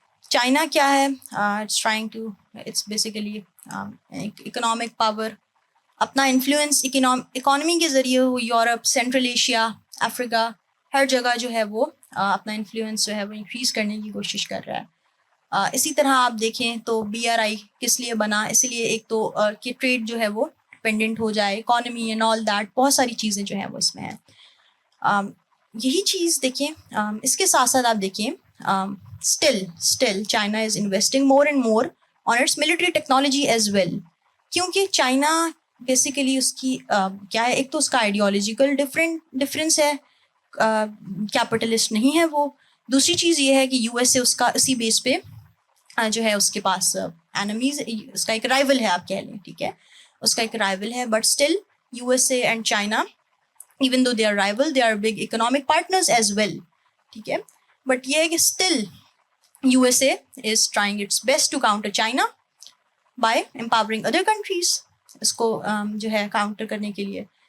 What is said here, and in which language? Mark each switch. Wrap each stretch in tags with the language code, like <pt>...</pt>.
<ur>China کیا ہے؟</ur> <en>it's trying to, it's basically economic power,</en> <ur>اپنا انفلوئنس اکانومی کے ذریعے وہ یورپ, سینٹرل ایشیا, افریقہ, ہر جگہ جو ہے وہ اپنا انفلوئنس جو ہے وہ انکریز کرنے کی کوشش کر رہا ہے. اسی طرح آپ دیکھیں تو BRI کس لیے بنا؟ اسی لیے ایک تو کہ ٹریڈ جو ہے وہ ڈپینڈنٹ ہو جائے, اکانومی اینڈ آل دیٹ, بہت ساری چیزیں جو ہیں وہ اس میں ہیں. یہی چیز دیکھیں, اس کے ساتھ ساتھ آپ دیکھیں</ur> <en>still China is investing more and more on its military technology as well.</en> <ur>کیونکہ چائنا بیسیکلی اس کی کیا ہے, ایک تو اس کا آئیڈیالوجیکل ڈفرینس ہے, کیپٹلسٹ نہیں ہے وہ. دوسری چیز یہ ہے کہ یو ایس اے اس کا اسی بیس پہ جو ہے اس کے پاس اینمیز، اس کا ایک رائول ہے آپ کہہ لیں، ٹھیک ہے، اس کا ایک رائول ہے،</ur> <en>but still U S A and China even though they are rival they are big economic partners as well,</en> <ur>ٹھیک ہے،</ur> <en>but یہ ہے کہ still U S A is trying its best to counter China by empowering other countries,</en> <ur>اس کو جو ہے counter کرنے کے لیے.</ur>